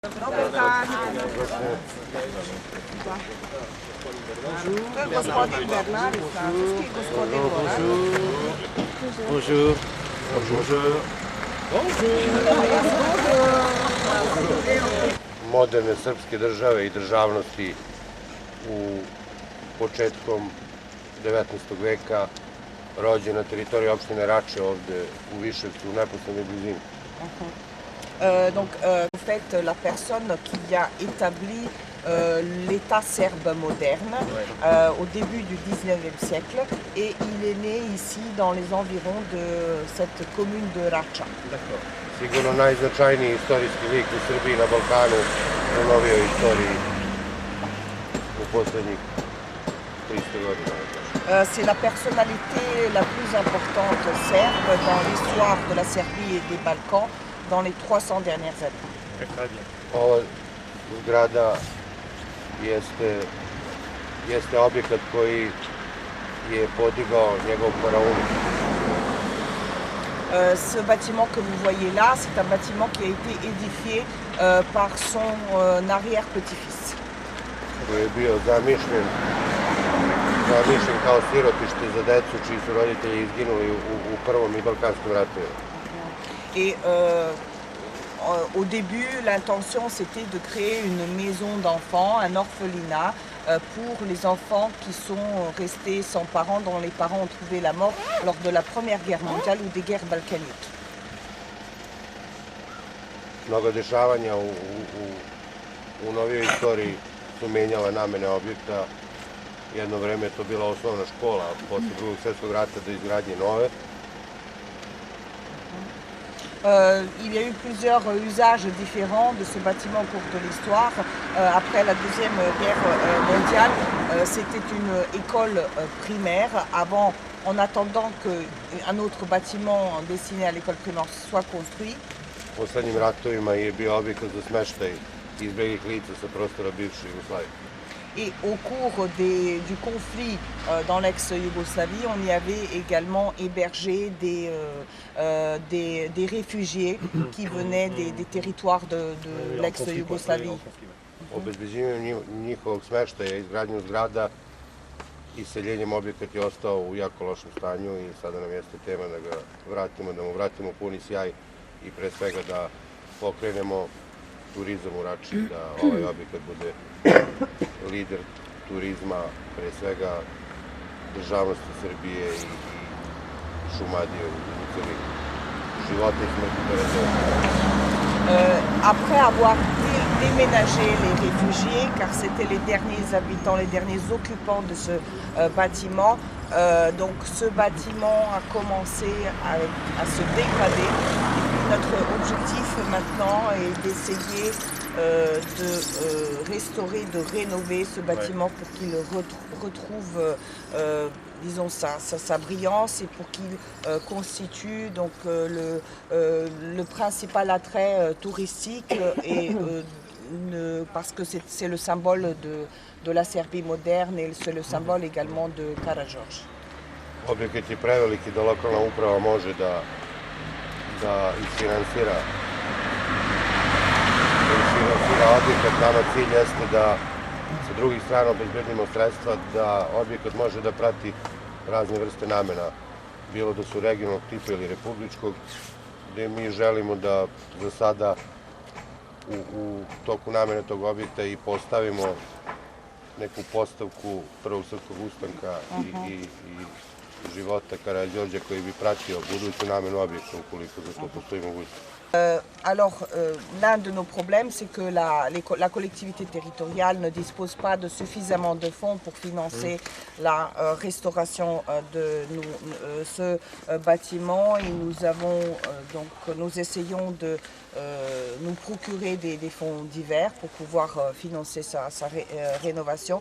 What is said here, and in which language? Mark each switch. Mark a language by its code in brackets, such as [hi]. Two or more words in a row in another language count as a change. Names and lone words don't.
[sr] Dobar dan. To je gospodin Bernard iz Francuske i gospodin Goran. [fr] Bonjour. Bonjour. [sr] Moderne srpske države i državnosti u početkom 19. veka rođen na teritoriji opštine Rače ovde u Viševcu u neposrednoj blizini. [fr] En fait, la personne qui a établi l'État serbe moderne au début du 19e siècle et il est né ici dans les environs de cette commune de Rača. [sr] Sigurno najznačajniji istorijski lik u Srbiji na Balkanu u novijoj istoriji u poslednjih 300 godina. [fr] C'est la personnalité la plus importante serbe dans l'histoire de la Serbie et des Balkans dans les 300 dernières années. [sr] Ova zgrada jeste objekat koji je podigao njegov faraon. [fr] Ce bâtiment que vous voyez là, c'est un bâtiment qui a été édifié par son arrière-petit-fils. [sr] Koji je bio zamišljen kao sirotište za decu čiji su roditelji izginuli u prvom i balkanskom ratu. [fr] Et au début, l'intention c'était de créer une maison d'enfants, un orphelinat pour les enfants qui sont restés sans parents, dont les parents ont trouvé la mort lors de la Première Guerre mondiale ou des guerres balkaniques. [sr] Mnogo dešavanja u novijoj istoriji su menjala namene objekta. Jedno vreme je to bila osnovna škola, posle Drugog svjetskog rata do izgradnje nove. [fr] Il y a eu plusieurs usages différents de ce bâtiment au cours de l'histoire. Après la Deuxième Guerre mondiale, c'était une école primaire. Avant, en attendant qu'un autre bâtiment destiné à l'école primaire soit construit. [sr] U poslednjim ratovima je bio objekat za smeštaj izbeglih lica sa prostora bivše Jugoslavije. [fr] Et au cours du conflit dans l'ex-Yougoslavie, on y avait également hébergé des réfugiés qui venaient des territoires de l'ex-Yougoslavie. [sr] Obezbeđivanjem njihovog smeštaja, izgradnjom zgrada i seljenjem objekat je ostao u jako lošem stanju i sada nam jeste tema da ga vratimo, da mu vratimo puni sjaj i pre svega da pokrenemo turizam u Rači, da ovaj objekat bude lider turizma, pre svega državnosti Srbije i Šumadije u celini. Života i smrti [fr] Après avoir déménagé les réfugiés, car c'était les derniers habitants, les derniers occupants de ce bâtiment, donc ce bâtiment a commencé à se dégrader. Notre objectif maintenant est d'essayer de restaurer, de rénover ce bâtiment pour qu'il retrouve disons sa brillance et pour qu'il constitue donc le principal attrait touristique et parce que c'est le symbole de la Serbie moderne et c'est le symbole également de Karađorđe. [sr] Objekat je preveliki da lokalna uprava može da isfinansira objekat. Nama cilj jeste da sa drugih strana obezbedimo sredstva da objekat može da prati razne vrste namena, bilo da su regionalnog tipa ili republičkog, gde mi želimo da za sada u toku namene tog objekta i postavimo neku postavku Prvog srpskog ustanka i života Karađorđa koji bi pratio buduću namenu objekta ukoliko za to postoji mogućnost. [fr] Alors, l'un de nos problèmes, c'est que la collectivité territoriale ne dispose pas de suffisamment de fonds pour financer la restauration de ce bâtiment et nous essayons de nous procurer des fonds divers pour pouvoir financer sa rénovation.